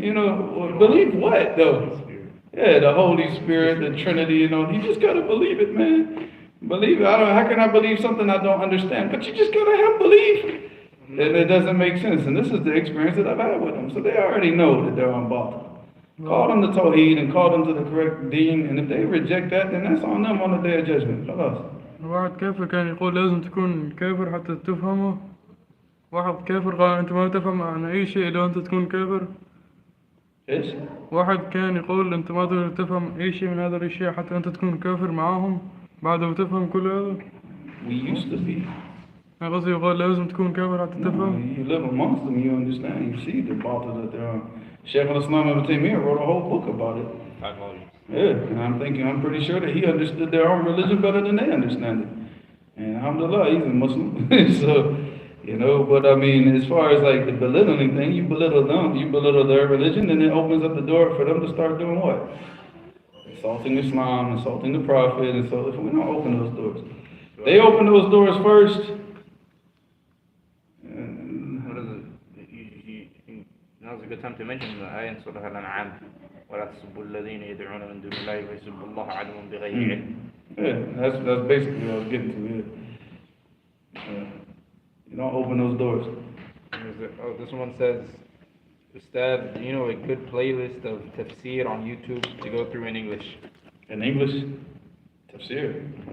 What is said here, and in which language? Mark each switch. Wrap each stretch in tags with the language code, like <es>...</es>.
<en>You know, well, believe what though? Yeah, the Holy Spirit, the Trinity, you know, you just gotta believe it, man. Believe it. I don't. How can I believe something I don't understand? But you just gotta have belief. And it doesn't make sense. And this is the experience that I've had with them. So they already know that they're on batil. Call them to Tawheed and call them to the correct deen. And if they reject that, then that's on them on the day of judgment.</en> <ar>خلاص. واحد كافر كان يقول لازم تكون كافر حتى تفهمه. واحد كافر قال أنت ما تفهم عن أي شيء إلا أنت تكون كافر. ايش؟ واحد كان يقول أنت ما تقدر تفهم أي شيء من هذا الأشياء حتى أنت تكون كافر معاهم بعد ما تفهم كل هذا.</ar> <en>We used to be.</en> <ar>أنا قصدي يقول لازم تكون كافر حتى تفهم.</ar> <en>You live amongst them, you understand. You see the batil that they're on. Shaykh al-Islam Ibn Taymiyyah wrote a whole book about it. 5 volumes. Yeah, and I'm pretty sure that he understood their own religion better than they understand it. And alhamdulillah, he's a Muslim. So, you know, but I mean, as far as like the belittling thing, you belittle them, you belittle their religion, and it opens up the door for them to start doing what? Insulting Islam, insulting the Prophet, and so we don't open those doors. They open those doors first. What is it? Now's a good time to mention the ayah in Surah Al-An'am.</en> <ar>ولا تسبوا الذين يدعون من دون الله ويسبوا الله عدوا بغير علم.</ar> <en>Yeah, that's basically what I was getting to. Yeah. You don't open those doors. Oh, this one says, Ustad, do you know a good playlist of tafsir on YouTube to go through in English? In English, tafsir.</en>